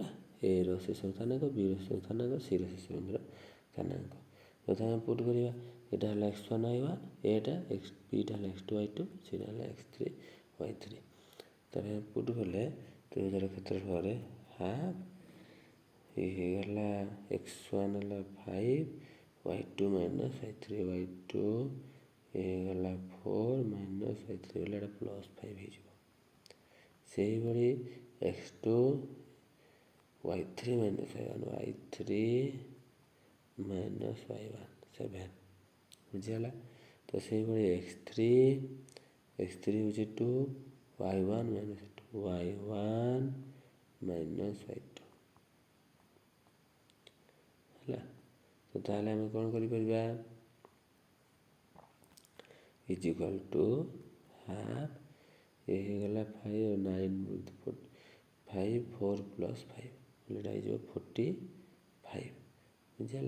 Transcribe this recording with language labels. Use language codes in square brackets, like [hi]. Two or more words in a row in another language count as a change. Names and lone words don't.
[or] ଏର ଶେଷ ସ୍ଥାନାଙ୍କ, ବିର ଶେଷ ସ୍ଥାନାଙ୍କ, ସିର ଶେଷ ବିନ୍ଦୁର ସ୍ଥାନାଙ୍କ। ଯଦି ଆମେ ପୁଟ୍ କରିବା ଏଇଟା ହେଲା x1 y1, ଏଟା ବିଟା ହେଲା x2 y2, ସିଟା ହେଲା x3 y3। ତାପରେ ଆମେ ପୁଟ୍ କଲେ ତ୍ରିଭୁଜର କ୍ଷେତ୍ରଫଳରେ ହାଫ୍ ହେଇଗଲା x1 ହେଲା 5 y2 - y3 y2 ହେଇଗଲା 4 - y3 ବୋଲେ ଏଇଟା +5 ହେଇଯିବ। ସେଇଭଳି x2 y3 - y1 y3 - y1 7 ବୁଝିଗଲା। ତ ସେଇଭଳି x3 ହେଉଛି 2 y1 - y2 y1 - y2 ହେଲା। ତ ତାହେଲେ ଆମେ କ'ଣ କରିପାରିବା [en] is equal to half [or] ଏ ହେଇଗଲା 5 9 5 4 + 5 ଏଇଟା ହେଇଯିବ 45 ବୁଝିହେଲା।